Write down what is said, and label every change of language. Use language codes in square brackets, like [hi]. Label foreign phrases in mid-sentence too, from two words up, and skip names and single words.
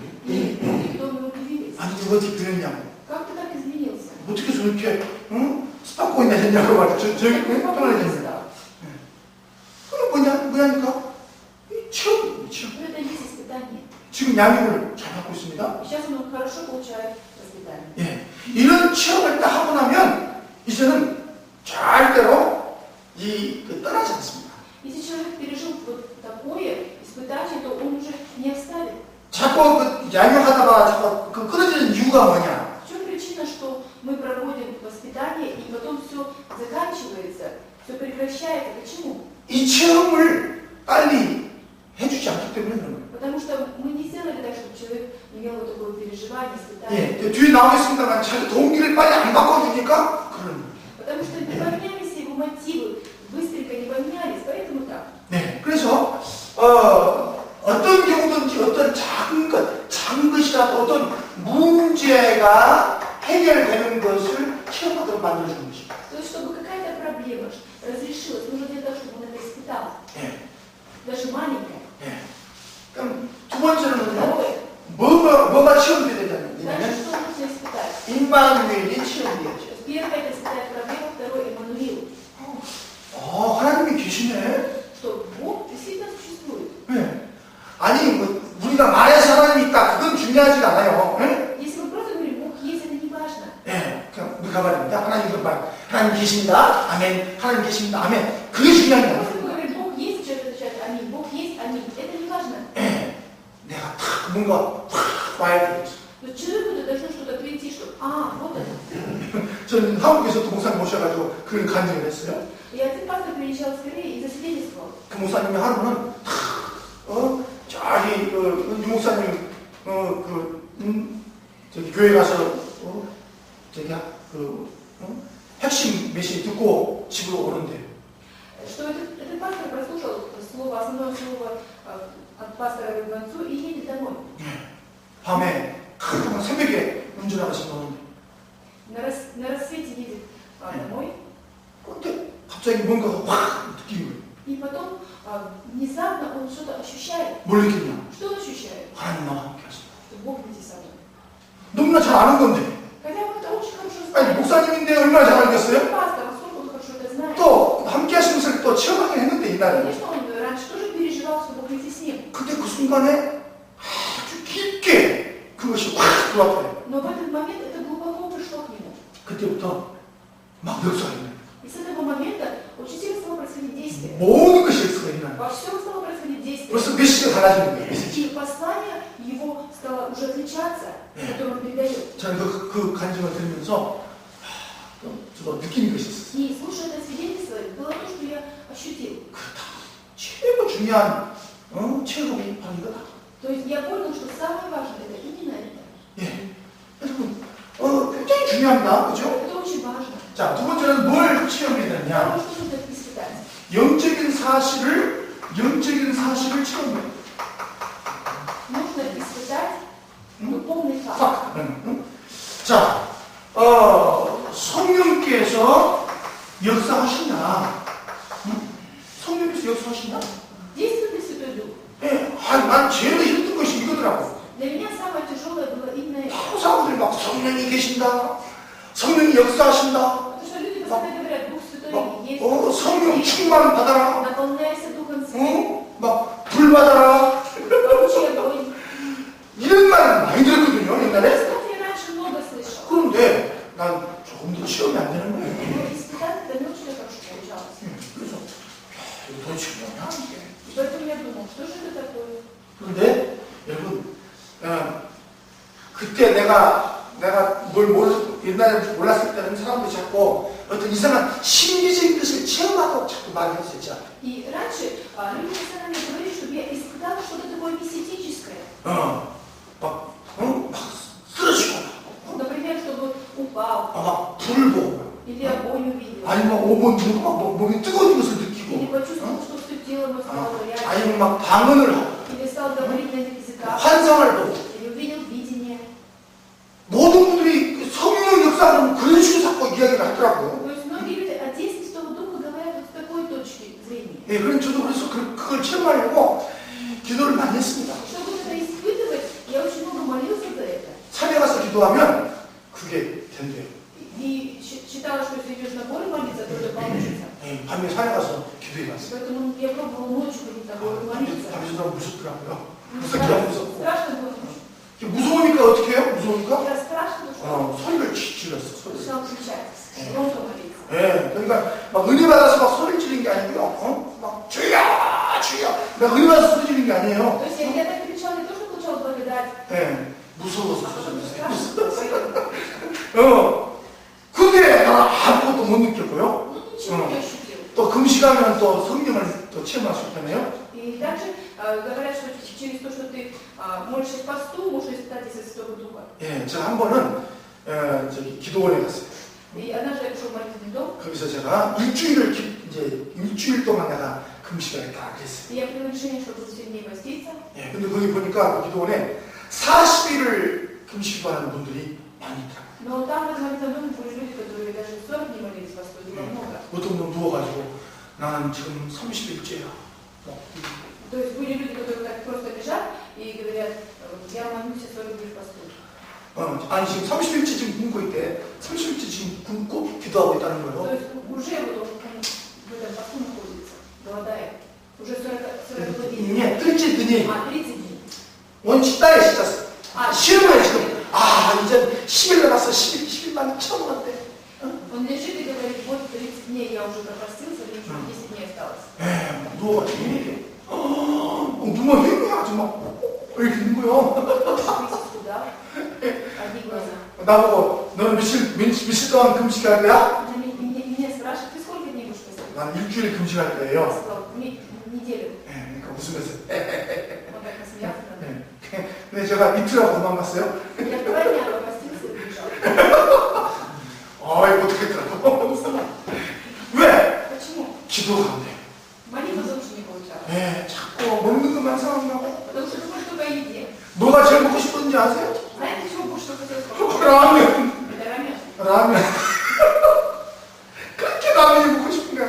[ru] И люди в доме удивились. [ko] 아니 이거 어떻게 변했냐고. [ru] Как ты так изменился? [ko] 어떻게 저렇게 스파코인이 됐냐고 말이죠. 저기 편안해졌냐. 그럼 뭐냐니까? 이 체험이죠. [ru] Но это есть испытание. [ko] 지금 양육을 잘 받고 있습니다. [ru] Сейчас он хорошо получает воспитание. [ko] 예. 이런 체험을 딱 하고 나면 이제는 절대로 떠나지 않습니다. 자꾸 그 양육하다가 자꾸 그 끊어지는 이유가 뭐냐? [ru] В чем причина, что мы проводим воспитание и потом все заканчивается, все прекращается? Почему? [ko] 이 체험을 빨리 해주지 않기 때문에 그런 거예요. [ru] Потому что мы не сделали так, чтобы человек имел вот такое переживание, испытание. [ko] 예, 뒤에 나오겠습니다만 자기 동기를 빨리 안 바꿔주니까 그런 거예요. [ru] Потому что не поменялись его мотивы, быстренько не поменялись, поэтому так. [ko] 네, 그래서 어떤 경우든지 어떤 작은 것이라도 어떤 문제가 해결되는 것을 체험하도록 만들어주는 것입니다. [ru] То есть, чтобы какая-то проблема разрешилась, нужно для того, чтобы он это испытал. [ko] 예, [ru] Даже маленькая. [ko] 예. 그럼 두 번째는요, [ru] Второе. [ko] 뭐가 체험돼야 되냐면, [ru] Дальше что нужно испытать? [ko] 임마누엘이 [ru] То [ko] 체험돼야죠. [ru] есть, первое это испытать проблему, второе Эммануил. [ko] 하나님이 계시네. [ru] Что Бог действительно существует. [ko] 네. 아니, 뭐, 우리가 말해서 하나님이 있다. 그건 중요하지가 않아요. 네? [ru] Если мы просто говорим, Бог есть, это не важно. [ko] 네. 그냥 우리가 말입니다. 하나님 계십니다. 아멘. 하나님 계십니다. 아멘. 그게 중요한 게 [ru] Просто [ko] 아니에요. [ru] мы говорим, Бог есть, человек отвечает аминь. Бог есть, аминь. Это не важно. [ko] 네. 내가 탁 뭔가 탁 와야 되겠어. [ru] То есть человеку должно что-то прийти, что вот это. [ko] 저는 한국에서도 목사님 모셔가지고 그런 간증을 했어요. [ru] И один пастор приезжал в Корею и засвидетельствовал. [ko] 그 목사님이 하루는 저기 이 목사님 저기 교회 가서 핵심 메시지 듣고 집으로 오는데 [ru] Что этот пастор прослушал слово, основное слово от пастора в концу и едет домой. [ko] 밤에 새벽에 운전하시는 오는데 [ru] На рассвете едет домой. [ko] 근데 갑자기 뭔가가 확 느끼는 거예요. [ru] И потом внезапно он что-то ощущает. [ko] 뭘 느끼냐? [ru] Что он ощущает? [ko] 하나님 나와 함께 하신다. [ru] Что Бог вместе со мной. [ko] 너무나 잘 아는 건데. [ru] Хотя он это очень хорошо [ko] 아니 [ru] знает. [ko] 목사님인데 얼마나 잘 알겠어요? [ru] Он пастор, насколько он хорошо это знает. [ko] 또 함께 하시면서 또 체험하긴 했는데 이날에. [ru] Конечно, он раньше тоже переживал, что Бог вместе с ним. [ko] 근데 그 순간에 아주 깊게 그것이 확 들어왔어요. [ru] Но в этот момент это глубоко пришло к нему. [ko] 그때부터 막 역사하는 [ru] И с этого момента очень сильно стало происходить действие. [ko] 모든 것이 역사가 일어나는 [ru] Во всем стало происходить действие. [ko] 벌써 메시지가 달라지는 거예요. [ru] И послание его стало уже отличаться, которое он передает. [ko] 저는 그 간증을 들으면서 저도 느끼는 것이 있었어요. [ru] И слушая это свидетельство, было то, что я ощутил. [ko] 그렇다. 최고 중요한 체험이 바로 이거다. [ru] То есть я понял, что самое важное это именно это. [ko] 예, 여러분 굉장히 중요합니다. 그죠? [ru] Это очень важно. [ko] 자, 두 번째는 뭘 체험해야 되냐? [ru] Потому что нужно испытать. [ko] 영적인 사실을 체험해야 돼. [ru] Нужно испытать духовный факт. [ko] 자, 성령께서 역사하시냐? 성령께서 역사하시냐? [ru] Действует ли Святой Дух? [ko] 예, 난 제일 힘든 것이 이거더라고. [ru] Для меня самое тяжелое было именно это. [ko] 사람들이 막 성령이 계신다, 성령이 역사하신다, [ru] Потому что люди постоянно говорят, Дух Святой есть. [ko] 성령 충만 받아라, [ru] Наполняйся Духом Святым. [ko] 막 불 받아라. [ru] Получи огонь. [ko] 이런 말 많이 들었거든요, 옛날에. [ru] Кстати, я раньше много слышал. [ko] 그런데 난 조금 더 체험이 안 되는 거예요. [ru] Но испытать это не очень хорошо получалось. [ko] 그래서 이거 도대체 뭐냐 이게. [ru] Поэтому я думал, что же это такое? [ko] 그런데 여러분, 그때 내가 옛날에 몰랐을 때는 사람들이 자꾸 어떤 이상한 심리적인 것을 체험하고 자꾸 말을 했었죠. [ru] И раньше люди постоянно мне говорили, чтобы я испытала что-то такое мистическое. [ko] 막 쓰러지고, [ru] Например, чтобы упал, [ko] 막 불을 보고, [ru] или огонь увидел, [ko] 아니면 몸이 뜨거운 것을 [ru] или [ko] 느끼고, [ru] почувствовал, что все тело мое стало горячим, [ko] 아니면 막 방언을 하고, [ru] или стал говорить на иных языках, [ko] 환상을 보고, [ru] или увидел видение. [ko] 모든 분들이 성령 역사하면 그런 식으로 자꾸 이야기를 하더라고요. [ru] То есть многие люди о действии Святого Духа говорят вот с такой точки зрения. [ko] 예, 저도 그래서 그걸 체험하려고 기도를 많이 했습니다. [ru] Чтобы это испытывать, я очень много молился за это. [ko] 산에 가서 기도하면 그게 된대요. [ru] И считала, что если идешь на горы молиться, то это получится. [ko] 예, 밤에 산에 가서 기도해봤어요. [ru] Поэтому я пробовала ночью ходить на горы молиться. [ko] 밤에 너무 무섭더라고요. [ru] Ну, [ko] 무섭고. [ru] страшно было. [ko] 무서우니까 어떻게 해요? 무서우니까? [ru] Я страшно, что [ko] 소리를 질렀어. 소리. [ru] начал кричать, громко молиться. [ko] 예, 그러니까 막 은혜 받아서 막 소리 지르는 게 아니고요. 막 주여, 주여. 막 은혜 받아서 소리 지르는 게 아니에요. [ru] То есть я так кричала не то, что получала благодать, [ko] 예, 무서워서 [ru] А потом [ko] 조졌어요. [ru] страшно, поэтому, [ko] 근데 나 아무것도 못 느꼈고요. [ru] ну, ничего не ощутил. [ko] 또 금식하면 또 성령을 또 체험할 수 있다네요. [ru] И также говорят, что через то, что ты молишься в посту, можно испытать из Святого Духа. [ko] 예, 제가 한 번은 저기 기도원에 갔어요. [ru] И однажды я пришел в молитвенный дом, [ko] 거기서 제가 이제 일주일 동안 내가 금식하겠다 그랬어요. [ru] и я принял решение, что буду 7 дней поститься. [ko] 예, 근데 거기 보니까 그 기도원에 40일을 금식하는 분들이 많이 있더라고요. [ru] Но там в этом молитвенном доме были люди, которые даже 40 дней молились в посту, было много. [ko] 어떤 분 누워가지고 나는 지금 30일째야. [ru] То есть были люди, которые так просто лежат и говорят, я молюсь 40 дней в посту. [ko] 아니 지금 30일째 지금 굶고 있대. 30일째 지금 굶고 기도하고 있다는 [ru] То [ko] 거예요. [ru] есть уже вот он в этом посту находится, голодает. Уже 40 дней. 예, 30 дней. 30 дней. [ko] 원칙다에 시켰어. 아, 쉬는 거야 지금. 이제 10일 남았어. 10일만 처먹었대. [ru] Он лежит и говорит, вот 30 дней я уже пропастился, мне еще 10 дней осталось. [ko] 예, 누워가지고 이렇게. 누워 해가지고 막 이렇게 있는 거요. [ru] Месяц туда, одни глаза. [ko] 나보고 너는 며칠 동안 금식할 거야? [ru] Меня спрашивают, ты сколько дней будешь поститься? [ko] 난 일주일 금식할 [ru] Я [ko] 거예요. [ru] сказал, неделю. [ko] 예, 그러니까 웃으면서. [ru] Он так насмеялся над мной. [ko] 예. 근데 제가 이틀하고 도망갔어요. [ru] Я 2 дня пропастился и убежал. [ko] 이거 어떻겠더라고. [ru] Не снял. [ko] 왜? [ru] Почему? [ko] 기도가 안 돼. [ru] Молитва тоже не получалась. [ko] 예, 자꾸 먹는 것만 생각나고. [ru] Потому что думаешь только о еде. [ko] 뭐가 제일 먹고 싶었는지 아세요? [ru] Знаете, чего больше всего хотелось попробовать? [ko] 라면. [ru] Это рамен. [ko] 라면. 그렇게 라면이 먹고 싶은 거야.